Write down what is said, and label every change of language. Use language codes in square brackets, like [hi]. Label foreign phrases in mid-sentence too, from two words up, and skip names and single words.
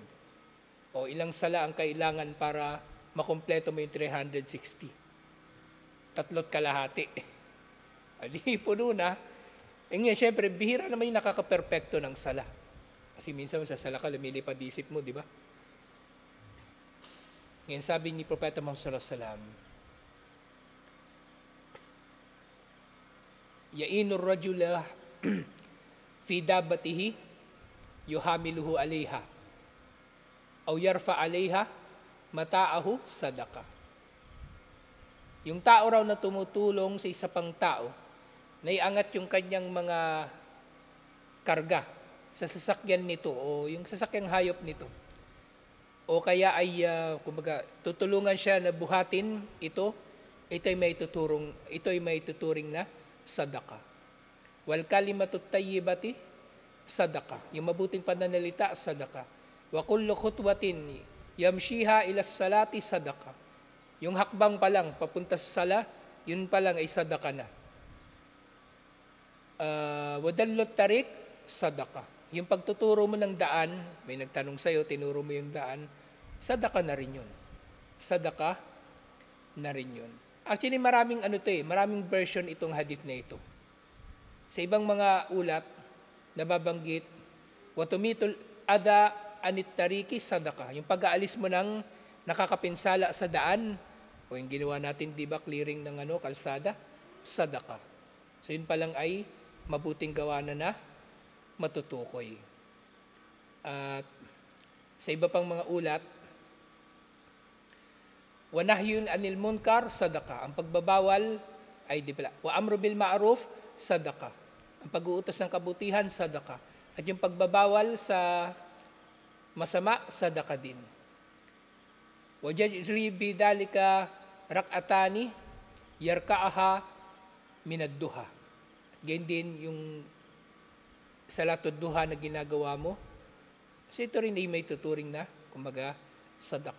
[tl] O ilang sala ang kailangan para makumpleto mo yung 360. 3 kalahati. Adi, puno na. Ngayon, syempre, bihira naman yung nakaka-perpekto ng sala. Kasi minsan sa sala ka, lumilipad isip mo, di ba? Ngayon, sabi ni Propeta Muhammad [ar] صلى الله عليه وسلم, يعين الرجل في دابته يحمله عليها أو يرفع عليها متاعه صدقة. [tl] Yung tao raw na tumutulong sa isa pang tao, naiangat yung kanyang mga karga sa sasakyan nito o yung sasakyang hayop nito. O kaya ay tutulungan siya na buhatin ito'y may tuturing na sadaka. [ar] والكلمة الطيبة صدقة. [tl] Yung mabuting pananalita, sadaka. [ar] وكل خطوة يمشيها إلى الصلاة صدقة. [tl] Yung hakbang pa lang papunta sa sala, yun pa lang ay sadaka na. [ar] ودل الطريق صدقة. [tl] Yung pagtuturo mo ng daan, may nagtanong sa'yo, tinuro mo yung daan, sadaka na rin yun. Sadaka na rin yun. Actually, maraming maraming version itong hadith na ito. Sa ibang mga ulat, nababanggit, [ar] وتميط الأذى عن الطريق صدقة. [tl] Yung pag-aalis mo ng nakakapinsala sa daan, o yung ginawa natin, di ba, clearing ng kalsada, sadaka. So yun pa lang ay mabuting gawa na matutukoy. At sa iba pang mga ulat, [ar] ونهي عن المنكر صدقة. [tl] Ang pagbabawal ay [ar] وأمر بالمعروف صدقة. [tl] Ang pag-uutos ng kabutihan sadaka. At yung pagbabawal sa masama sadaka din. [ar] ويجزئ بذلك ركعتان يركعهما من الضحى. [tl] Ganyan din yung [ar] صلاة الضحى [tl] na ginagawa mo. Kasi ito rin ay may tuturing na, kumbaga, sadaka.